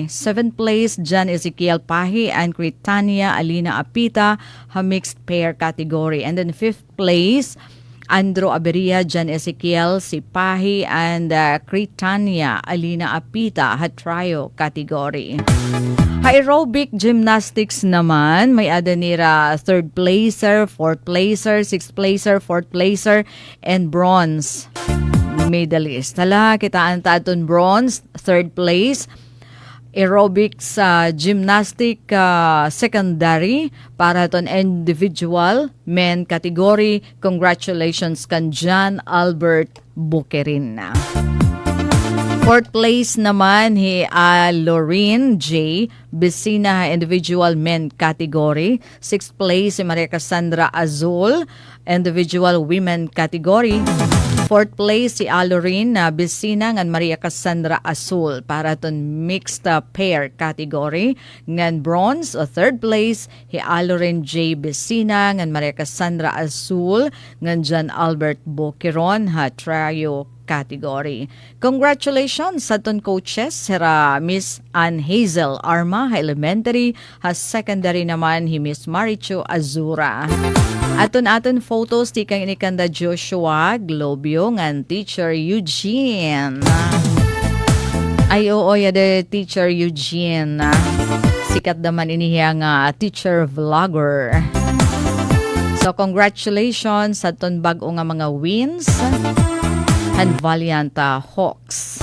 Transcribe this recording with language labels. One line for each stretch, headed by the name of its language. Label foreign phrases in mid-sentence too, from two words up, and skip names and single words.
English: 7th place, John Ezekiel Pahi and Critania Alina Apita, mixed pair category. And then 5th place, Andrew Aberia, John Ezekiel, si Pahi, and Critania Alina Apita, trio category. Aerobic gymnastics naman,
Waray: may adanira
English: 3rd placer, 4th placer, 6th placer, 4th placer, and bronze medalist.
Waray: Hala, kitaan taton bronze,
English: 3rd place. Aerobics gymnastic secondary
Waray: para ton
English: individual men category.
Waray: Congratulations kan John Albert Bukerin.
English: 4th place
Waray: naman hi Lorraine J. Besina,
English: individual men category. 6th place
Waray: si Maria Cassandra Azul,
English: individual women category. 4th place
Waray: si Lorraine Besina ngan Maria Cassandra Azul para ton
English: mixed pair category.
Waray: Ngan bronze o
English: 3rd place
Waray: hi Lorraine J. Besina ngan Maria Cassandra Azul ngan John Albert Boqueron
English: trio category.
Waray: Congratulations sa ton coaches, Sira Miss Ann Hazel Arma, elementary, secondary naman hi Miss Marichu Azura. Aton photos ti kang inikanda Joshua Globio ngan Teacher Eugene. Ay oo yade Teacher Eugene. Sikat naman inihiya nga
English: teacher vlogger.
Waray: So congratulations sa ton bag-o nga mga
English: wins and Valiant Hawks.